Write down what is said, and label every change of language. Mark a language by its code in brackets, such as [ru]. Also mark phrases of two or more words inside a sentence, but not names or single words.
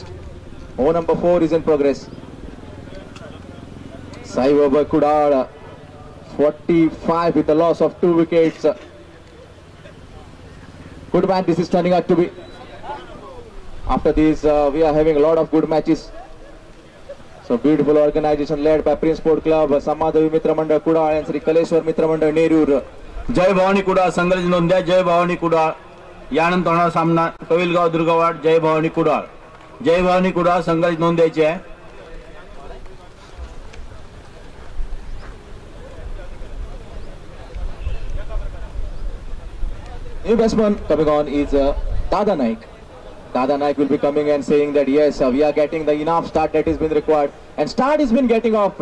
[en] Over number 4 is in progress. Sai Weber Kudal, 45 with the loss of 2 wickets. Good man, this is turning out to be. After this, we are having a lot of good matches. So beautiful organization led by Prince Sport Club, Samadevi Mitra Mandal Kudal and Sri Kaleshwar Mitra Mandal Nerur. [mr] जय भवानी कुडाळ संघर्ष नोंद्या. जय भवानी कुडाळ. यानंतर होणारा सामना कविलगाव दुर्गावाड. जय भवानी कुडाळ. जय भवानी कुडाळ संघर्ष नोंदायची आहे. [en] New batsman coming on is Dada Naik. Dada Naik will be coming and saying that yes, we are getting the enough start that has been required, and start has been getting off.